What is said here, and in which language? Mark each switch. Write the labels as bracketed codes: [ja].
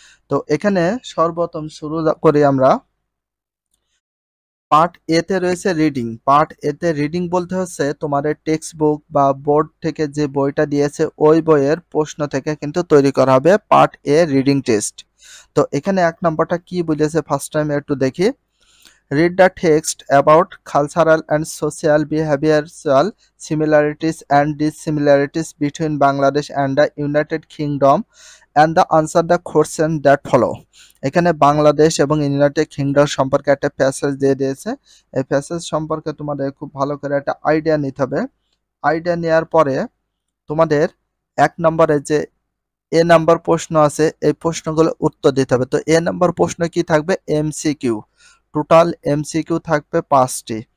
[bn] তো এখানে সর্বপ্রথম শুরু করি আমরা। পার্ট এ তে রয়েছে রিডিং। পার্ট এ তে রিডিং বলতে হচ্ছে তোমাদের টেক্সট বুক বা বোর্ড থেকে যে বইটা দিয়েছে ওই বইয়ের প্রশ্ন থেকে কিন্তু তৈরি করা হবে পার্ট এ রিডিং টেস্ট। তো এখানে 1 নম্বরটা কি বলেছে ফার্স্ট টাইম একটু দেখি। [en] Read the text about cultural and social behavioral similarities and dissimilarities between Bangladesh and the United Kingdom and the answer the question that follow. [bn] এখানে বাংলাদেশ এবং ইউনাইটেড কিংডম সম্পর্কে একটা প্যাসেজ দিয়ে দিয়েছে। এই প্যাসেজ সম্পর্কে তোমাদের খুব ভালো করে একটা আইডিয়া নিতে হবে। আইডিয়া নেওয়ার পরে তোমাদের 1 নম্বরে যে এ নাম্বার প্রশ্ন আছে এই প্রশ্নগুলো উত্তর দিতে হবে। তো এ নাম্বার প্রশ্ন কি থাকবে, এমসিকিউ। টোটাল এমসিকিউ থাকবে 5টি।